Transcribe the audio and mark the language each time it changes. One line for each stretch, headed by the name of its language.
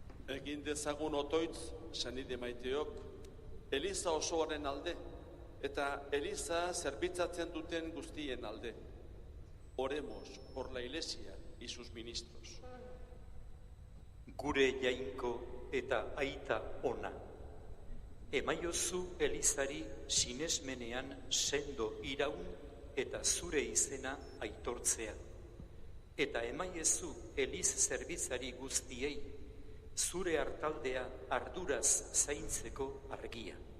Basque: Egin dezagun otoitz, sanide maiteok, Eliza osoaren alde, eta Eliza zerbitzatzen duten guztien alde.
Spanish: Oremos por la Iglesia y sus ministros.
Basque: Gure jainko eta aita ona, emaiozu Elizari sinesmenean sendo iraun eta zure izena aitortzea. Eta emaiezu Eliz zerbitzari guztiei, zure hartaldea arduraz zaintzeko argia.